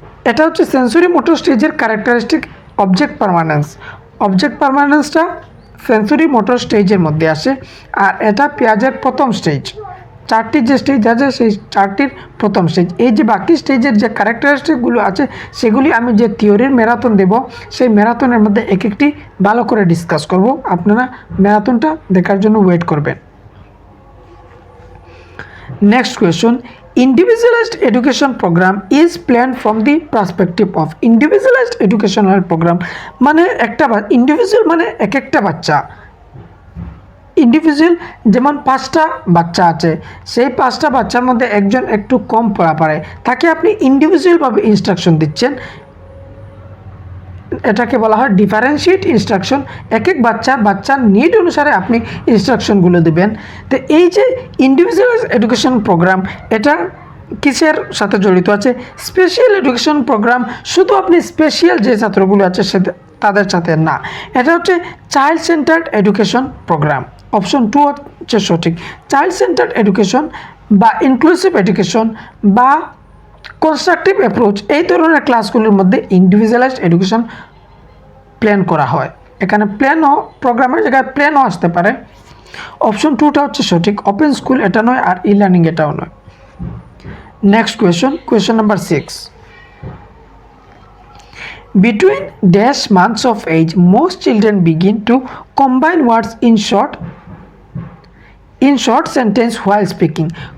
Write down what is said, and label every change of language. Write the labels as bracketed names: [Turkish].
[Bangla] এটা হচ্ছে sensory motor স্টেজের ক্যারেক্টারিস্টিক অবজেক্ট পারমানেন্সটা সেন্সরি মোটর স্টেজের মধ্যে আসে। আর এটা পিয়াজের প্রথম স্টেজ। চারটি যে স্টেজ আছে সেই চারটির প্রথম স্টেজ। এই যে বাকি স্টেজের যে ক্যারেক্টারিস্টিকগুলো আছে সেগুলি আমি যে থিওরির ম্যারাথন দেব সেই ম্যারাথনের মধ্যে এক একটি ভালো করে ডিসকাস করব। আপনারা ম্যারাথনটা দেখার জন্য ওয়েট করবেন। [English] next question, individualized education program is planned from the perspective of individualized educational program [Bangla] মানে একটা ইন্ডিভিজুয়াল মানে এক একটা বাচ্চা। ইন্ডিভিজুয়াল যেমন 5টা বাচ্চা আছে, সেই 5টা বাচ্চার মধ্যে একজন একটু কম পড়া পারে, তাকে আপনি ইন্ডিভিজুয়ালভাবে ইনস্ট্রাকশন দিচ্ছেন, এটাকে বলা হয় ডিফারেন্সিয়েট ইনস্ট্রাকশন। এক এক বাচ্চার নিড অনুসারে আপনি ইনস্ট্রাকশনগুলো দেবেন। তো এই যে ইন্ডিভিজুয়াল এডুকেশন প্রোগ্রাম, এটা কিসের সাথে জড়িত আছে? স্পেশাল এডুকেশন প্রোগ্রাম শুধু আপনি স্পেশাল যে ছাত্রগুলো আছে তাদের সাথে না, এটা হচ্ছে child centred education programme. Option 2 হচ্ছে সঠিক। চাইল্ড সেন্টার্ড এডুকেশন বা ইনক্লুসিভ এডুকেশন বা কনস্ট্রাকটিভ অ্যাপ্রোচ, এই ধরনের ক্লাসগুলোর মধ্যে ইন্ডিভিজুয়ালাইজড এডুকেশন প্ল্যান করা হয়। এখানে প্ল্যানও প্রোগ্রামের জায়গায় প্ল্যানও আসতে পারে। অপশন 2টা হচ্ছে সঠিক। ওপেন স্কুল এটা নয়, আর ই লার্নিং এটাও নয়। [English] Next question number 6, between dash months of age most children begin to combine words in short sentence while speaking.